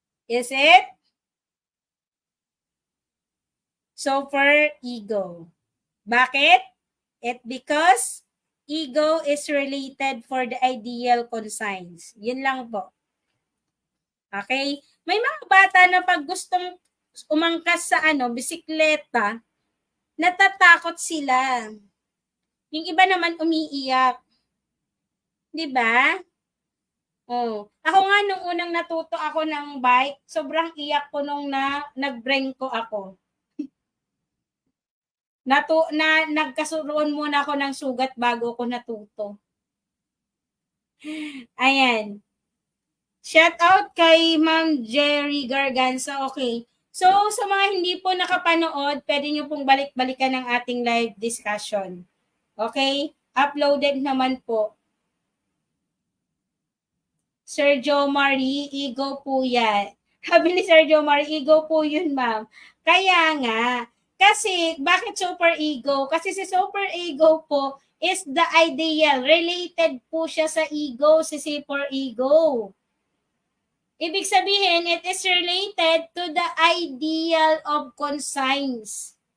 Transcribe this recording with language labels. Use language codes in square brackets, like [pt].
[en] Is it? [tl] Superego. Bakit? [en] Because ego is related for the ideal conscience. [tl] Yun lang po. Okay? May mga bata na pag gustong umangkas sa bisikleta, natatakot sila. Yung iba naman umiiyak. 'Di ba? Oh. Ako nga nung unang natuto ako ng bike, sobrang iyak ko nung nagbrengko ako. Nagkasuroon muna ako ng sugat bago ako natuto. Ayan. Shout out kay Ma'am Jerry Garganza. Okay. So, sa mga hindi po nakapanood, pwede nyo pong balik-balikan ng ating live discussion. Okay? Uploaded naman po. Sergio Marie, ego po yan. Sabi ni Sergio Marie, ego po yun, ma'am. Kaya nga, kasi, bakit super ego? Kasi si super ego po [en] is the ideal. [tl] Related po siya sa ego, si super ego. Ibig sabihin, [en] it is related to the ideal of conscience.